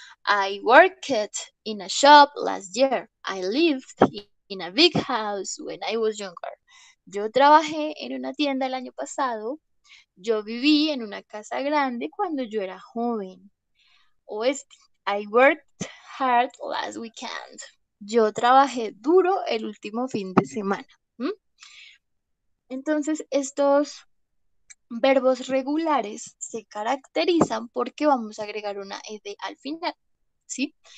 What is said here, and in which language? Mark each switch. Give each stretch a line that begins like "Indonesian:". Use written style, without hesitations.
English: I worked in a shop last year. I lived in a big house when I was younger.
Spanish: Yo trabajé en una tienda el año pasado. Yo viví en una casa grande cuando yo era joven.
English: O I worked hard last weekend.
Spanish: Yo trabajé duro el último fin de semana. Entonces, estos verbos regulares se caracterizan porque vamos a agregar una ed al final, ¿sí?